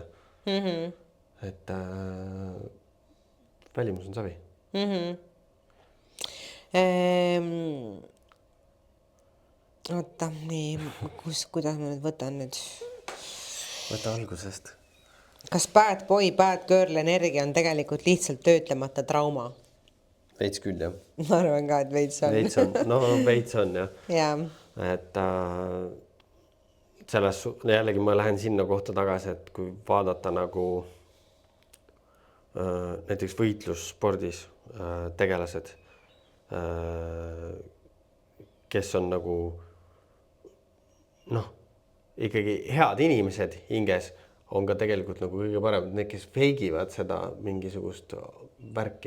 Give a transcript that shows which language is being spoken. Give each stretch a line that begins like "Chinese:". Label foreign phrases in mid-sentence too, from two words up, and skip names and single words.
Estonian: Et välimus on savi. Oota, nii, kuidas ma nüüd võtan nüüd? Võta algusest. Kas
English: bad boy, bad girl
Estonian: energia on tegelikult lihtsalt töötlemata trauma? Veits küll, jah. Ma arvan ka, et veits on. Veits on, no veits on, jah. Jah. Et selles jällegi ma lähen sinna kohta tagasi, et kui vaadata nagu näiteks võitlusspordis tegelased, kes on nagu noh, ikkagi head inimesed hinges on ka tegelikult nagu kõige parem, need, kes feigivad seda mingisugust värki.